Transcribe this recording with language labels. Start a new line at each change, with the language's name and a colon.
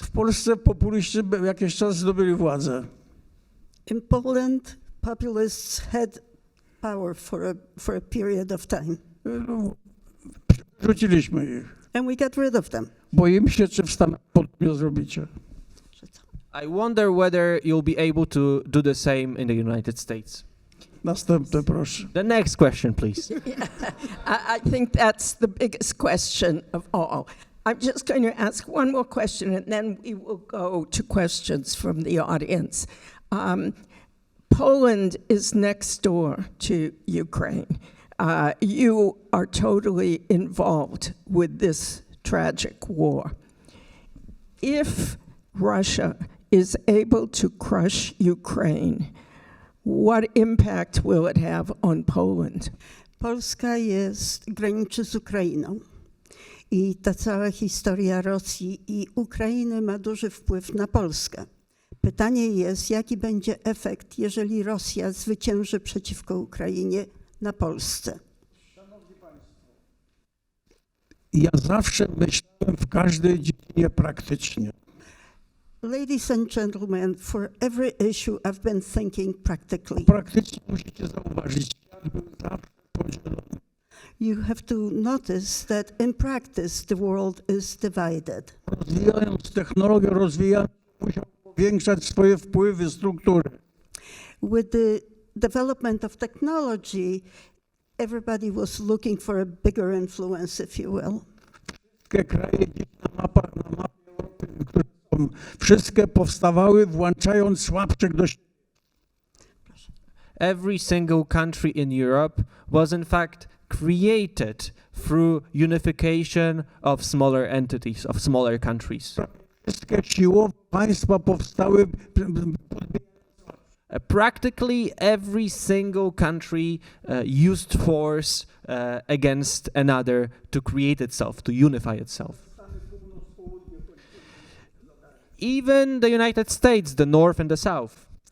Polish: W Polsce populiści jakiś czas zdobyli władzę.
English: In Poland, populists had power for a period of time.
Polish: Rzuciliśmy ich.
English: And we got rid of them.
Polish: Boimy się, czy w Stanach podobnie zrobicie.
English: I wonder whether you'll be able to do the same in the United States.
Polish: Następne, proszę.
English: The next question, please. I think that's the biggest question of all. I'm just going to ask one more question, and then we will go to questions from the audience. Poland is next door to Ukraine. You are totally involved with this tragic war. If Russia is able to crush Ukraine, what impact will it have on Poland?
Polish: Polska graniczy z Ukrainą. I ta cała historia Rosji i Ukrainy ma duży wpływ na Polskę. Pytanie jest, jaki będzie efekt, jeżeli Rosja zwycięży przeciwko Ukrainie na Polsce. Szanowni Państwo, ja zawsze myślałem w każdej dziedzinie praktycznie.
English: Ladies and gentlemen, for every issue I've been thinking practically.
Polish: Praktycznie musicie zauważyć, świat był zawsze podzielony.
English: You have to notice that in practice the world is divided.
Polish: Rozwijając technologię, musiał powiększać swoje wpływy, struktury.
English: With the development of technology, everybody was looking for a bigger influence, if you will.
Polish: Wszystkie kraje na mapie Europy, które są, wszystkie powstawały włączając słabszych do siebie.
English: Every single country in Europe was in fact created through unification of smaller entities, of smaller countries.
Polish: Wszystkie siłowe państwa powstały.
English: Practically every single country used force against another to create itself, to unify itself. Even the United States, the North and the South.